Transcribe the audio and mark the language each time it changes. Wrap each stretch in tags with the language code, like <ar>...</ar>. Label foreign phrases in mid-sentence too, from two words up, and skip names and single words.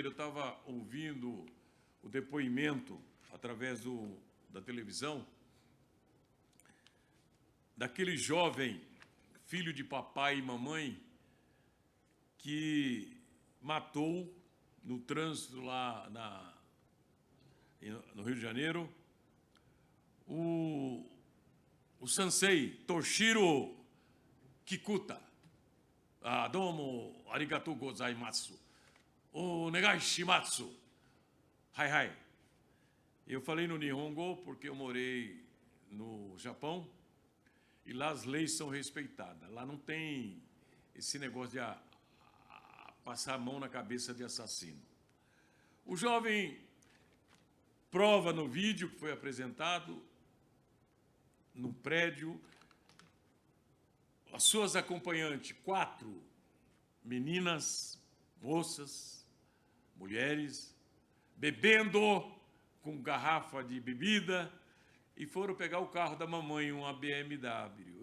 <pt>Eu estava ouvindo o depoimento através da televisão daquele jovem filho de papai e mamãe que matou no trânsito lá no Rio de Janeiro o sensei Toshiro Kikuta.</pt> <ja>どうもありがとうございます. お願いします. はいはい.</ja> <pt>Eu falei no Nihongo porque eu morei no Japão e lá as leis são respeitadas. Lá não tem esse negócio de passar a mão na cabeça de assassino. O jovem prova no vídeo que foi apresentado no prédio as suas acompanhantes, 4 meninas, moças, mulheres, bebendo com garrafa de bebida e foram pegar o carro da mamãe, uma BMW.</pt>